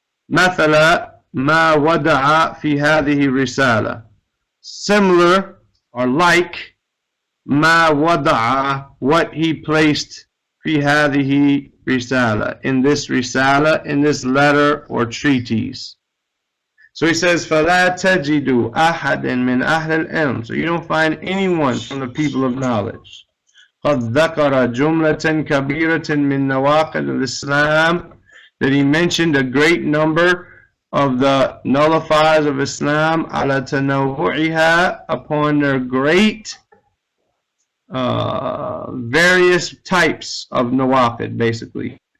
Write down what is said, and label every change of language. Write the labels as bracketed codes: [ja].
[ar] Mathala ma wada'a fi hadhihi risala. [en] Similar or like ma wada'a, what he placed [ar] fi hadhihi risala, [en] in this letter or treatise. So he says, [ar] فَلَا تَجِدُ أَحَدٍ مِنْ أَهْلِ الْعِلْمِ. [en] So you don't find anyone from the people of knowledge. [ar] قَدْ ذَكَرَ جُمْلَةً كَبِيرَةً مِنْ نَوَاقِدِ-ul-Islam, [en] that he mentioned a great number of the nullifiers of Islam, [ar] عَلَى تَنَوُّعِهَا, [en] upon their great various types of nawaqid, basically.